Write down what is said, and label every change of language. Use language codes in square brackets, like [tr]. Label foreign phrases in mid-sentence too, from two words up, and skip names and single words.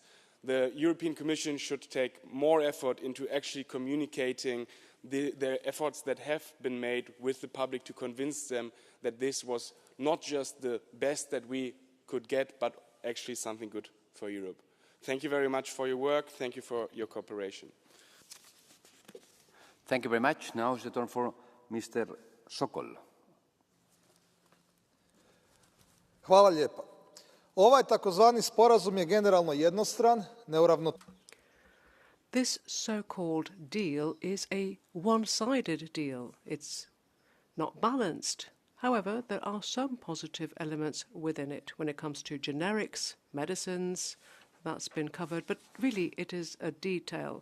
[en] The European Commission should take more effort into actually communicating the efforts that have been made with the public to convince them that this was not just the best that we could get, but actually something good for Europe. Thank you very much for your work. Thank you for your cooperation. Thank you very much. Now is the turn for Mr. Sokol. [hr] Hvala lijepa. Ovaj takozvani sporazum je generalno jednostran, [en] This so-called deal is a one-sided deal. It's not balanced. However, there are some positive elements within it when it comes to generics, medicines. That's been covered, but really it is a detail.